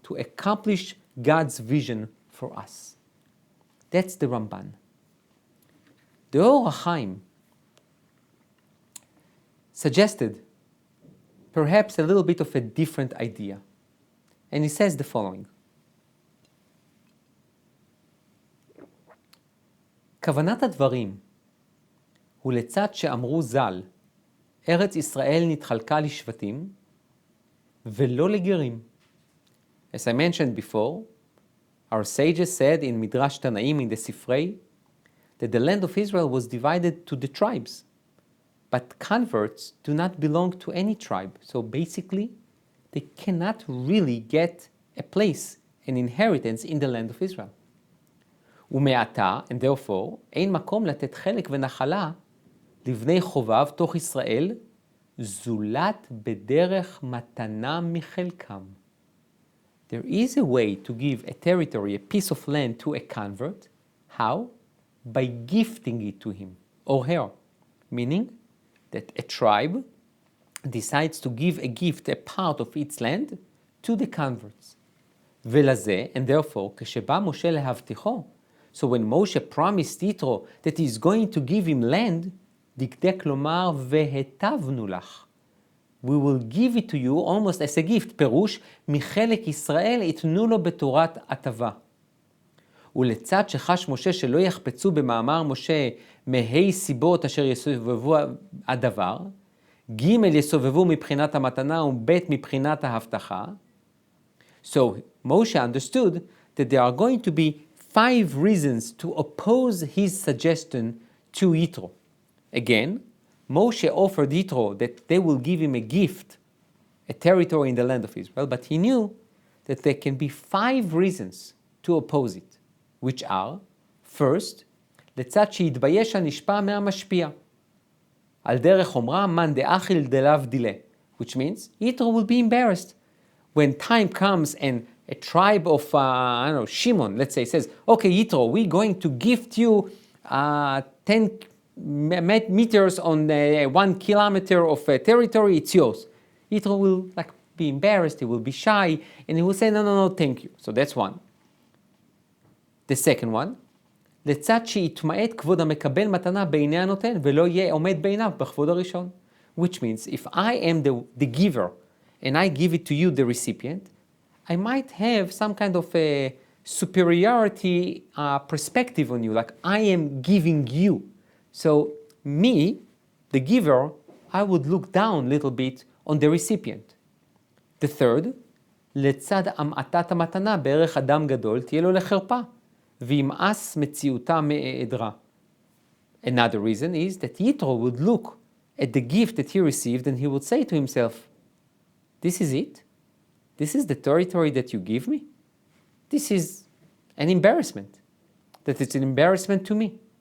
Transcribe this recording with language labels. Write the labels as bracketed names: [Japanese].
[English] To accomplish God's vision for us. That's the Ramban. The Or HaChaim suggested perhaps a little bit of a different idea. And he says the following. [Hebrew] כוונת הדברים הוא לצד שאמרו ז"ל, ארץ ישראל נתחלקה לשבטים ולא לגרים. [English] As I mentioned before, our sages said in Midrash Tanaim in the Sifrei that the land of Israel was divided to the tribes, but converts do not belong to any tribe. So basically, they cannot really get a place, an inheritance in the land of Israel. [Hebrew] ומעתה, [English] and therefore, [Hebrew] אין מקום לתת חלק ונחלה לבני חובב תוך ישראל, זולת בדרך מתנה מחלקם. [English] There is a way to give a territory, a piece of land to a convert. How? By gifting it to him or her. Meaning that a tribe decides to give a gift, a part of its land, to the converts. [Hebrew] ולזה, [English] and therefore, [Hebrew] כשבא משה להבטיחו, [English] so when Moshe promised Yitro that he is going to give him land, [Hebrew] דקדק לומר, והטבנו לך. [English] We will give it to you almost as a gift, [Hebrew] פירוש, מחלק ישראל יתנו לו בתורת הטבה. ולצד שחש משה שלא יחפצו במאמר משה מהי סיבות אשר יסובבו הדבר, ג' יסובבו מבחינת המתנה וב' מבחינת ההבטחה. [English] So Moshe understood that there are going to be 5 reasons to oppose his suggestion to Yitro. Again, Moshe offered Yitro that they will give him a gift, a territory in the land of Israel, but he knew that there can be 5 reasons to oppose it, which are, first, [Hebrew] לצד שיתבייש הנשפע מהמשפיע. על דרך אומרה, [Aramaic] מן דאכיל דלאו דילה, [English] which means Yitro will be embarrassed. When time comes and a tribe of, Shimon, let's say, says, okay, Yitro, we're going to gift you 10 meters on 1 kilometer of territory, it's yours. Yitro will be embarrassed, he will be shy, and he will say, no, thank you. So that's one. The second one, [Hebrew] לצד שיתמעט כבוד המקבל מתנה בעיני הנותן, ולא יהיה עומד בעיניו בכבוד הראשון. [English] Which means, if I am the giver, and I give it to you, the recipient, I might have some kind of a superiority perspective on you, like I am giving you. So me, the giver, I would look down a little bit on the recipient. The third, [Hebrew] לצד המעטת המתנה בערך אדם גדול, תהיה לו לחרפה, וימאס מציאותה מהיעדרה. [English] Another reason is that Yitro would look at the gift that he received and he would say to himself, this is it? This is the territory that you give me? This is an embarrassment. That it's an embarrassment to me.